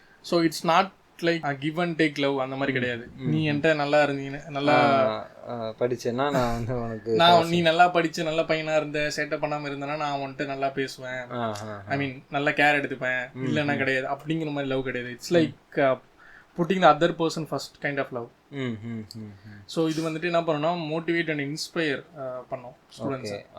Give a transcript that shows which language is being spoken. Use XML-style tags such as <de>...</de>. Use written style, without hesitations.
<en>so it's not like a give and take love</en> <ta>அந்த மாதிரி கிடையாது. நீ என்கிட்ட நல்லா இருந்தீங்க, நல்லா படிச்சேன்னா நான் வந்து உனக்கு நீ நல்லா படிச்சு நல்ல பையனா இருந்த, சேட்டை பண்ணாம இருந்தேன்னா நான் உன்கிட்ட நல்லா பேசுவேன், ஐ மீன் நல்லா கேர் எடுத்துப்பேன், இல்லைன்னா கிடையாது அப்படிங்கிற மாதிரி லவ் கிடையாது.</ta> <en>It's like putting the other person first kind of love.</en> <ta>So இது வந்துட்டு என்ன பண்ணணும்னா மோட்டிவேட் அண்ட் இன்ஸ்பயர் பண்ணோம் ஸ்டூடெண்ட்ஸ்.</ta>